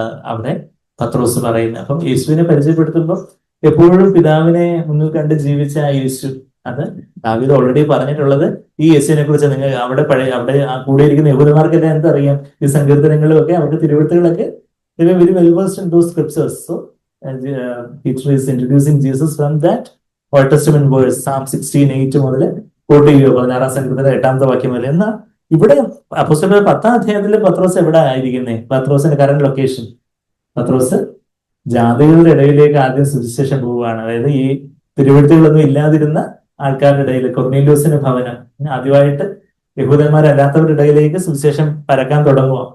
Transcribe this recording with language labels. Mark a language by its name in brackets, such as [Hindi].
[Malayalam] അവിടെ പത്രോസ് പറയുന്നത്. അപ്പം യേശുവിനെ പരിചയപ്പെടുത്തുമ്പോൾ എപ്പോഴും പിതാവിനെ മുന്നിൽ കണ്ട് ജീവിച്ച ആ യേശു, അത് ദാവീദ് ഓൾറെഡി പറഞ്ഞിട്ടുള്ളത് ഈ യേശുവിനെ കുറിച്ച്. നിങ്ങൾ അവിടെ അവിടെ കൂടിയിരിക്കുന്ന യഹൂദന്മാർക്കെല്ലാം എന്തറിയാം? ഈ സങ്കീർത്തനങ്ങളും ഒക്കെ അവരുടെ തിരുവെഴുത്തുകളൊക്കെ [English] Very well versed in those scriptures. So Peter is introducing Jesus from that Old Testament verse, Psalm 16:8 [Malayalam] മുതൽ കോട്ട് ചെയ്യുക, 16-ാം സങ്കീർത്തനത്തിലെ 8-ാമത്തെ വാക്യം മുതൽ. എന്നാൽ ഇവിടെ അപ്പോസ്തലർ 10-ാം അധ്യായത്തില് പത്രോസ് എവിടെ ആയിരിക്കുന്നേ? പത്രോസിന്റെ കറന്റ് ലൊക്കേഷൻ, പത്രോസ് ജാതികളുടെ ഇടയിലേക്ക് ആദ്യം സുവിശേഷം പോവുകയാണ്. അതായത് ഈ തിരുവെഴുത്തുകളൊന്നും ഇല്ലാതിരുന്ന ആൾക്കാരുടെ ഇടയിൽ, കൊർന്നേലിയോസിന്റെ ഭവനം, ആദ്യമായിട്ട് യഹൂദന്മാരല്ലാത്തവരുടെ ഇടയിലേക്ക് സുവിശേഷം പരക്കാൻ തുടങ്ങുക.